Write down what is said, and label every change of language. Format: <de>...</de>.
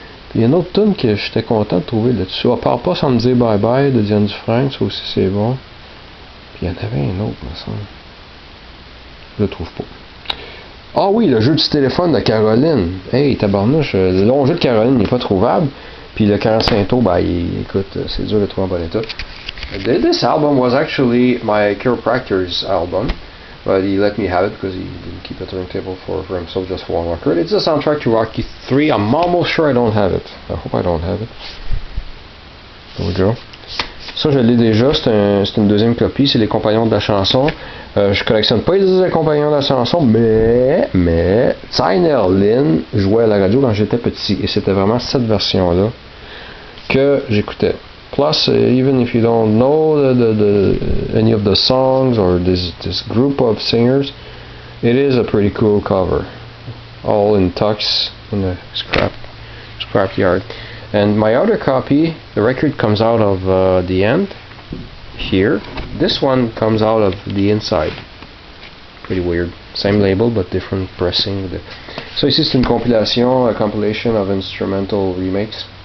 <fr>Puis il y a une autre tune que j'étais content de trouver là-dessus. À part pas sans me dire bye bye de Diane Dufresne, ça aussi c'est bon. Puis il y en avait un autre, me semble. Je le trouve pas. Ah oui, le jeu du téléphone de Caroline. Hey, tabarnouche, le long jeu de Caroline n'est pas trouvable. Puis le 45 tours, écoute, c'est dur de trouver en bon état.</fr> <en>This album was actually my chiropractor's album, but he let me have it because he didn't keep a turntable for himself, just for one record. It's a soundtrack to Rocky 3. I'm almost sure I don't have it. I hope I don't have it. There we go. Ça, je l'ai déjà.</en> <fr>C'est une deuxième copie. C'est les compagnons de la chanson. Je collectionne pas les compagnons de la chanson, mais Tyner Lynn jouait à la radio quand j'étais petit. Et c'était vraiment cette version-là que j'écoutais.</fr> <en>Plus, even if you don't know any of the songs or this group of singers, it is a pretty cool cover. All in tux in the scrap yard. And my other copy, the record comes out of the end here. This one comes out of the inside. Pretty weird. Same label but different pressing. So ici c'est une compilation, a compilation of instrumental remakes.</en>